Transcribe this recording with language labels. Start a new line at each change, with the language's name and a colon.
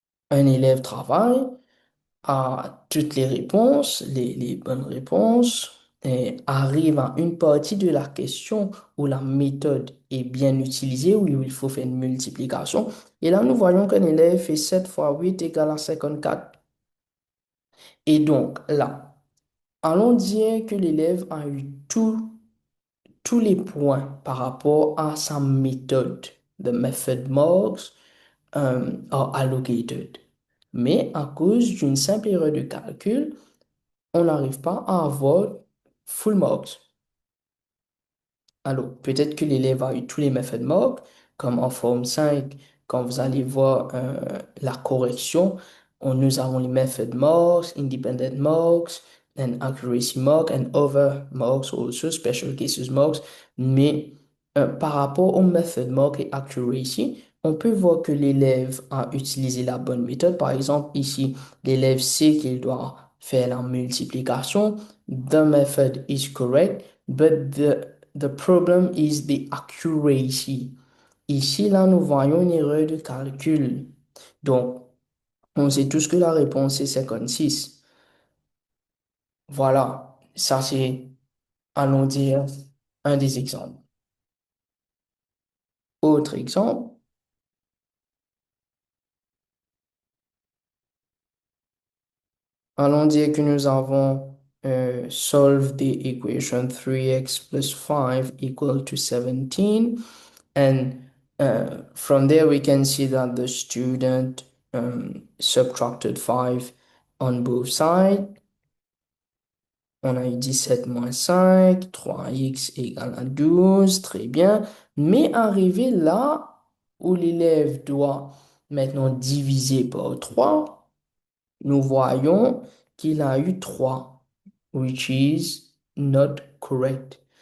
French: Un élève travaille, a toutes les réponses, les bonnes réponses, et arrive à une partie de la question où la méthode est bien utilisée, où il faut faire une multiplication. Et là, nous voyons qu'un élève fait 7 fois 8 égale à 54. Et donc là, allons dire que l'élève a eu tous les points par rapport à sa méthode.
English: The method marks are allocated.
French: Mais à cause d'une simple erreur de calcul, on n'arrive pas à avoir
English: full marks.
French: Alors, peut-être que l'élève a eu tous les méthodes mock, comme en forme 5, quand vous allez voir la correction, nous avons les
English: method mocks, independent mocks, and accuracy mock, and other mocks, also special cases mocks.
French: Mais par rapport aux method mock et accuracy, on peut voir que l'élève a utilisé la bonne méthode. Par exemple, ici, l'élève sait qu'il doit faire la multiplication.
English: The method is correct, but the problem is the accuracy.
French: Ici, là, nous voyons une erreur de calcul. Donc, on sait tous que la réponse est 56. Voilà, ça c'est, allons dire, un des exemples. Autre exemple, allons dire que nous avons
English: solve the equation 3x plus 5 equal to 17. And from there, we can see that the student subtracted 5 on both sides.
French: On a eu 17 moins 5, 3x égale à 12, très bien. Mais arrivé là où l'élève doit maintenant diviser par 3, nous voyons qu'il a eu 3,
English: which is not correct.